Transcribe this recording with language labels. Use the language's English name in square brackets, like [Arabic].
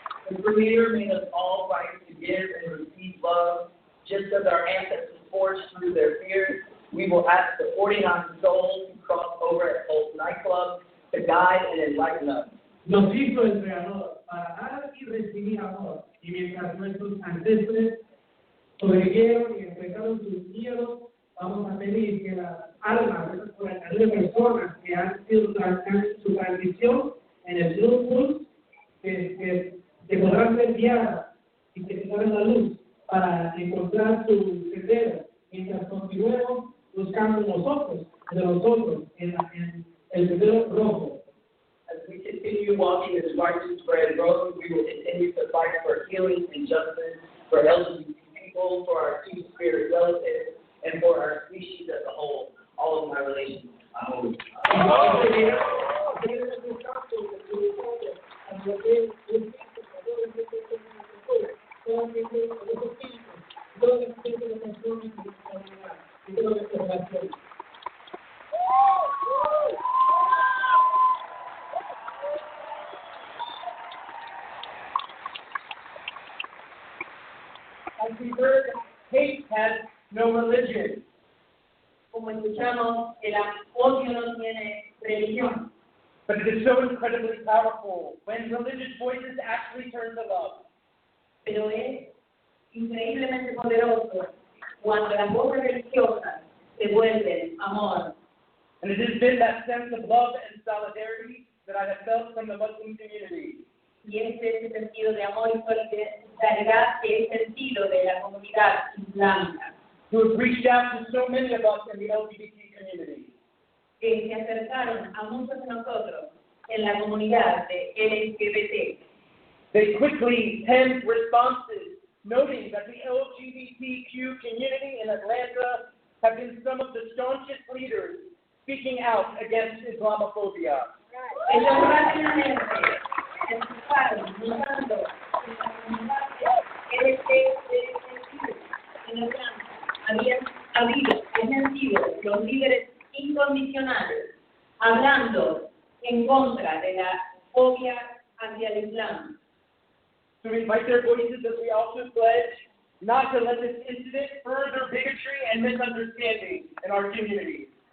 [English] The Creator made us all right to give and receive love, just as our ancestors forged through their fears we will ask the 49 souls who cross over at Pulse nightclub to guide and enlighten us. [Spanish] Nos hizo el Creador para dar y recibir amor, y mientras nuestros ancestros sobrevivieron y enfrentaron sus miedos, vamos a pedir que las almas de esas 49 personas que han sido su transición en el Louddmouth, que podrán ser guiadas y que tendrán la luz para encontrar su sendero, mientras continuemos buscando nosotros en el sendero rojo. [English] As we continue walking this righteous red road, we will continue to fight for healing and justice for LGBT people, for our two-spirit relatives, and for our species as a whole. All of my relations, I hope. As we heard, hate has no religion. [Spanish] Como escuchamos, el odio no tiene religión. [English] But it is so incredibly powerful when religious voices actually turn to love. [Spanish] Pero es increíblemente poderoso cuando las voces religiosas se vuelven amor. [English] And it has been that sense of love and solidarity that I have felt from the Muslim community. [Spanish] Y es ese sentido de amor y solidaridad que he sentido de la comunidad islámica, [English] Who have reached out to so many of us in the LGBT community. [Spanish] que se acercaron a muchos de nosotros en la comunidad de LGBT. [English] They quickly penned responses noting that the LGBTQ community in Atlanta have been some of the staunchest leaders speaking out against Islamophobia. [Spanish] Ellos rápidamente se enfocaron buscando en la comunidad LGBT en Atlanta habían sido los líderes incondicionales hablando en contra de la fobia hacia el Islam. [English] To invite their voices as we also pledge not to let this incident further bigotry and misunderstanding in our community.